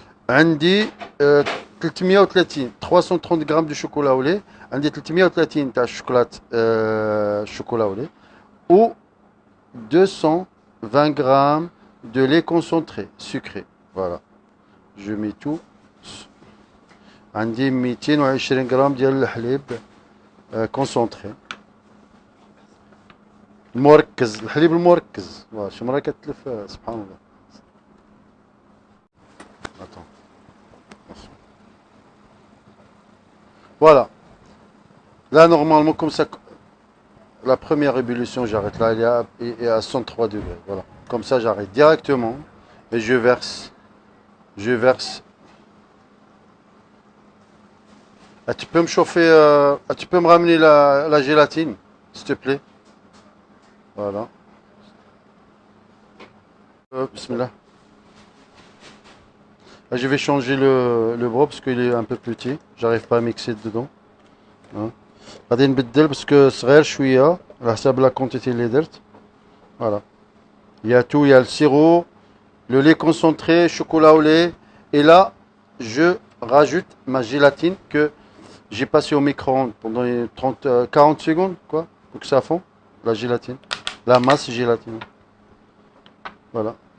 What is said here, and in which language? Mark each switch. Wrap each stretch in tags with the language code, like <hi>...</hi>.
<ar>عندي</ar> <fr>330 grammes de chocolat au lait.</fr> <ar>عندي 330 تاع</ar> <fr>chocolat au lait. Ou 220 grammes de lait concentré, sucré. Voilà. Je mets tout.</fr> <ar>عندي 220 غرام ديال الحليب concentré. المركز، الحليب المركز. شو مرة كتلف سبحان الله.</ar> <fr>Attends. Voilà. Là, normalement, comme ça, la première ébullition, j'arrête là, il est à 103 degrés. Voilà. Comme ça, j'arrête directement et je verse. Je verse. Ah, tu peux me chauffer, tu peux me ramener la gélatine, s'il te plaît. Voilà.</fr> <ar>Bismillah.</ar> <fr>Ah, je vais changer le bras parce qu'il est un peu petit. J'arrive pas à mixer dedans. Hein.</fr> <ar>غادي نبدل باسكو صغير شويه على حساب لا كونتيتي اللي درت.</ar> <fr>Voilà. Il y a tout, il y a le sirop, le lait concentré, chocolat au lait. Et là, je rajoute ma gélatine que j'ai passé au micro-ondes pendant 40 secondes, quoi, pour que ça fond, la gélatine, la masse gélatine. Voilà.</fr>